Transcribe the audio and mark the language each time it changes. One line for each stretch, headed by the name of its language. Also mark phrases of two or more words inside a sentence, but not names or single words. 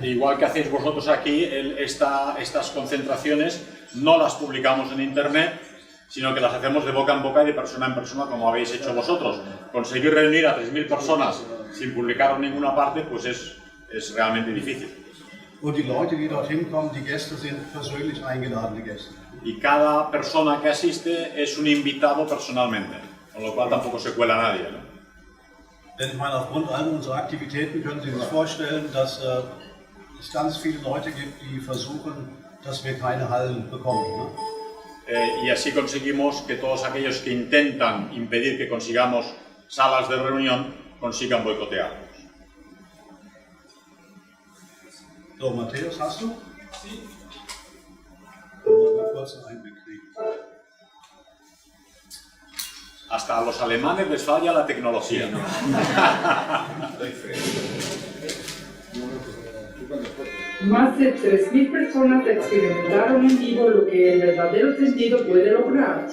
Spanish: Igual que hacéis vosotros aquí, estas concentraciones no las publicamos en internet, sino que las hacemos de boca en boca y de persona en persona, como habéis hecho vosotros. Conseguir reunir a 3000 personas sin publicar en ninguna parte, pues es realmente difícil.
German: Und die Leute, die dorthin kommen, die Gäste sind persönlich eingeladene Gäste.
Spanish: Y cada persona que asiste es un invitado personalmente, con lo cual tampoco se cuela nadie, ¿no?
German: Denn ich meine, aufgrund all unserer Aktivitäten können Sie sich vorstellen, dass es ganz viele Leute gibt, die versuchen, dass wir keine Hallen bekommen. Ne?
Spanish: Y así conseguimos que todos aquellos que intentan impedir que consigamos salas de reunión consigan boicotearnos.
German: So, Matthäus, hast du?
Spanish: Sí.
German: Mal kurz einen Einblick kriegen.
Spanish: Hasta a los alemanes les falla la tecnología. Más de 3.000 personas experimentaron en vivo lo que en verdadero sentido puede lograr.